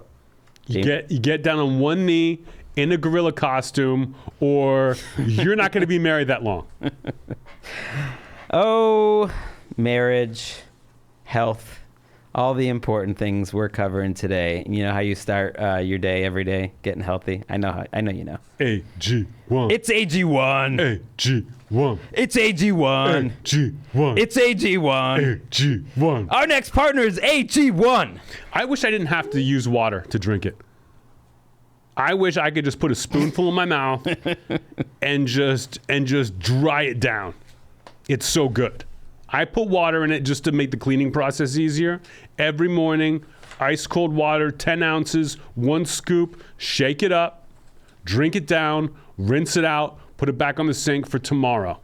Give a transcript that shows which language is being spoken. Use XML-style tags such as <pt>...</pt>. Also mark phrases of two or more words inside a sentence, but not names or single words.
<en>You get down on one knee in a gorilla costume, or you're not going to be married that long. Oh, marriage, health, all the important things we're covering today. You know how you start your day every day, getting healthy. I know you know. AG1. It's AG1. AG1. It's AG1. AG1. It's AG1. AG1. Our next partner is AG1. I wish I didn't have to use water to drink it. I wish I could just put a spoonful in my mouth and just dry it down. It's so good. I put water in it just to make the cleaning process easier. Every morning, ice cold water, 10 ounces, 1 scoop, shake it up, drink it down, rinse it out, put it back on the sink for tomorrow.</en>